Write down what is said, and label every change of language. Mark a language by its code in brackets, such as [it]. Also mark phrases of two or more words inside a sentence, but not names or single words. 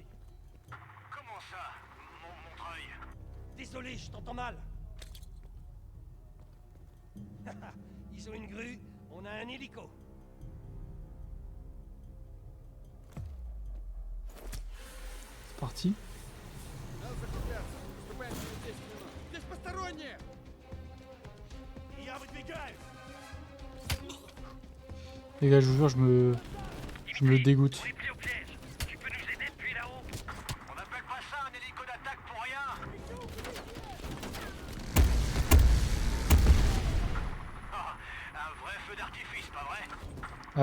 [fr] Comment ça, mon treuil? Désolé, je t'entends mal. Ils ont une grue, on a un hélico. C'est parti. [ru] Надо закругляться. Выступаем через 10 минут. Здесь посторонние! Я выдвигаюсь. [fr] Les gars, je vous jure, je me dégoûte. Pris au piège. Tu peux nous aider depuis là-haut? On n'appelle pas ça un hélico d'attaque pour rien. Ah, un vrai feu d'artifice, pas vrai?